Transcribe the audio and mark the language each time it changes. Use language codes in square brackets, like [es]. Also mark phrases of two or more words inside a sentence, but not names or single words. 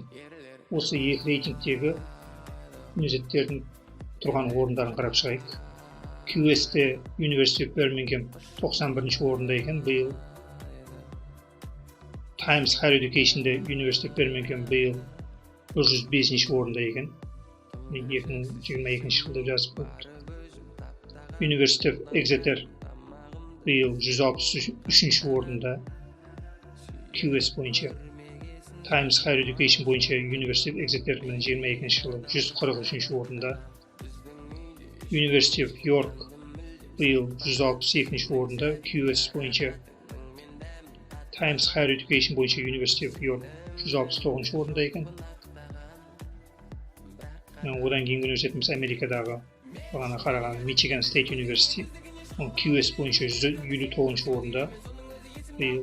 [kk] Осы екі рейтингтегі университеттердің тұрған орындарын қарап шығайық. QS-те University of Birmingham 91-ші орында екен биыл. Times Higher Education-де University of Birmingham биыл 105-ші орында екен. 2022 жылда жазып қойыпты. University of Exeter биыл 163-ші орында QS бойынша. Times Higher Education бойынша University of Exeter 22-ші жылы 143-ші орында. University of York биыл 162-ші орында QS бойынша. Times Higher Education бойынша University of York 169-ші орында екен. Одан кейін университетіміз Америкадағы бағана қараған Michigan State University QS бойынша 159-ші орында биыл.